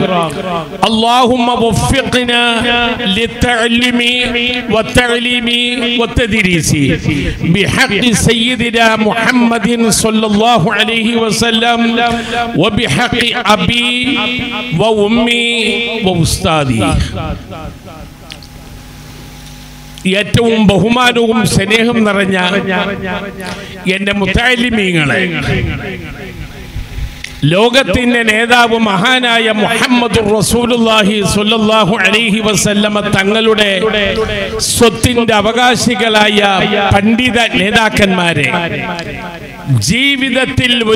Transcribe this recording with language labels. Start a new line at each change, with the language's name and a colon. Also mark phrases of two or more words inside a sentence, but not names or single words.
Arabic: اللهم وفقنا للتعلم والتعليم والتدريس بحق سيدنا محمد صلى الله عليه وسلم وبحق أبي وأمي وأستاذي.
Malayalam: ഏറ്റവും ബഹുമാനവും സ്നേഹം നിറഞ്ഞ എൻ്റെ മുത്തഅല്ലിമീങ്ങളെ, ലോകത്തിന്റെ നേതാവ് മഹാനായ
Arabic: محمد رسول الله صلى الله عليه وسلم
Malayalam: തങ്ങളുടെ സ്വത്തിന്റെ അവകാശികളായ പണ്ഡിത നേതാക്കന്മാരെ, ജീവിതത്തിൽ ഒരു